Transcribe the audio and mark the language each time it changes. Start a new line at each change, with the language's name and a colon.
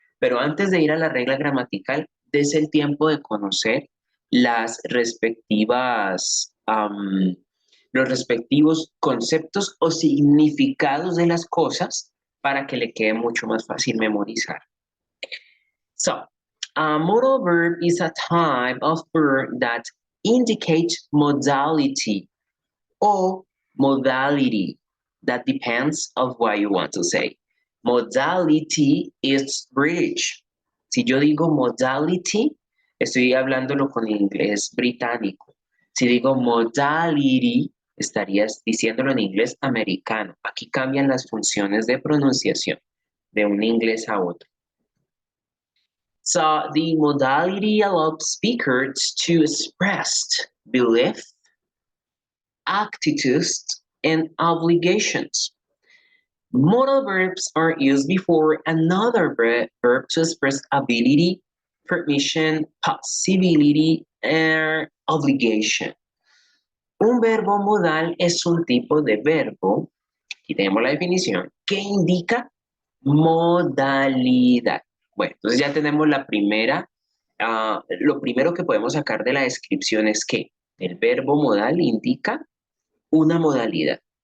Spanish: Pero antes de ir a la regla gramatical, des el tiempo de conocer las respectivas, los respectivos conceptos o significados de las cosas para que le quede mucho más fácil memorizar.
English: So, a modal verb is a type of verb that indicates modality or modality. That depends of what you want to say. Modality is British.
Spanish: Si yo digo modality, estoy hablándolo con inglés británico. Si digo modality, estarías diciéndolo en inglés americano. Aquí cambian las funciones de pronunciación de un inglés a otro.
English: So the modality allows speakers to express belief, attitudes, and obligations. Modal verbs are used before another verb to express ability, permission, possibility, and obligation.
Spanish: Un verbo modal es un tipo de verbo, aquí tenemos la definición, que indica modalidad. Bueno, entonces ya tenemos la primera, lo primero que podemos sacar de la descripción es que el verbo modal indica una modalidad.